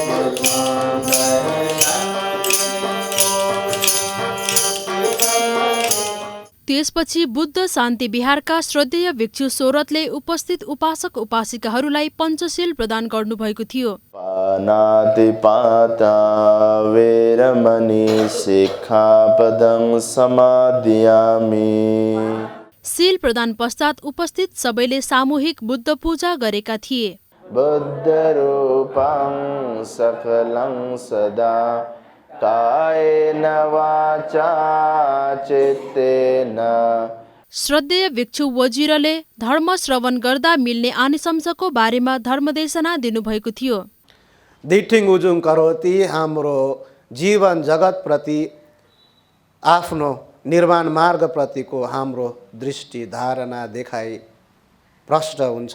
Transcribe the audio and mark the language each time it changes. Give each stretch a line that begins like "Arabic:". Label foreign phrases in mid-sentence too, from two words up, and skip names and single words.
Nepali: त्यसपछि बुद्ध शान्ति बिहारका श्रद्धेय भिक्षु सोरथले उपस्थित उपासक उपासिकाहरूलाई पञ्चशील प्रदान गर्नुभएको थियो।
Pali: पानातिपाता वेरमणि सिक्खापदं समादियामि।
Nepali: शील प्रदान पश्चात उपस्थित सबैले सामूहिक बुद्ध पूजा गरेका थिए।
Pali: बुद्धरूपं सकलं सदा कायेन वाचा चित्तेन।
Nepali: श्रद्धेय भिक्षु वजिरले धर्म श्रवण गर्दा मिल्ने आनिशंसको बारेमा धर्मदेशना दिनुभएको थियो।
Pali: दिठिङ उजुङ करोति,
Nepali: हाम्रो जीवन जगत प्रति आफ्नो निर्माण मार्ग प्रतिको हाम्रो दृष्टि धारणा देखाइ प्रष्ट हुन्छ।